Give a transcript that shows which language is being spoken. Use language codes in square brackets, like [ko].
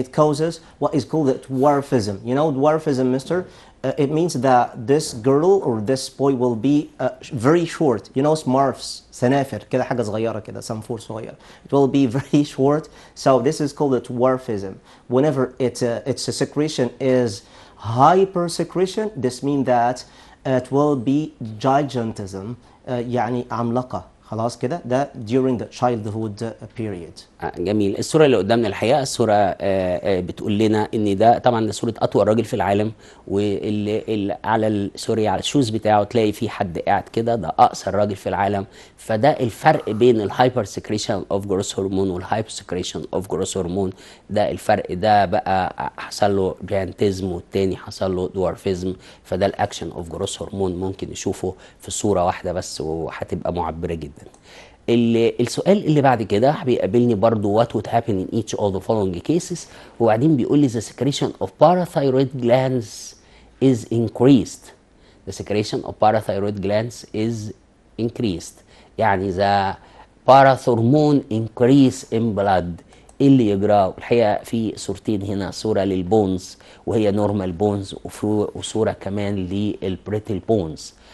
[en] It causes what is called dwarfism. You know dwarfism, Mister? It means that this girl or this boy will be very short. You know smurfs, [ar] سنافر كده حاجة صغيرة كده سنفور صغير. [en] It will be very short. So this is called dwarfism. Whenever its secretion is hypersecretion, this means that it will be gigantism. [ar] يعني عملاقة. خلاص كده ده [en] during the childhood period. [ar] جميل. الصورة اللي قدامنا الحقيقة الصورة بتقول لنا ان ده طبعا ده صورة اطول راجل في العالم، واللي على سوري على الشوز بتاعه تلاقي في حد قاعد كده، ده اقصر راجل في العالم. فده الفرق بين الهايبر سكريشن اوف جروس هرمون والهايبر سكريشن اوف جروس هرمون. ده الفرق، ده بقى حصل له جيانتيزم والتاني حصل له دوارفيزم. فده الاكشن اوف جروس هرمون ممكن نشوفه في صورة واحدة بس وهتبقى معبرة جدا. السؤال اللي بعد كده بيقابلني برضو [en] what would happen in each of the following cases، [ar] وبعدين بيقول لي [en] the secretion of parathyroid glands is increased. The secretion of parathyroid glands is increased. يعني the parathormone increase in blood [ar] ايه اللي يجراه؟ الحقيقه في صورتين هنا، صوره للبونز وهي نورمال بونز، وصوره كمان للبريتل بونز.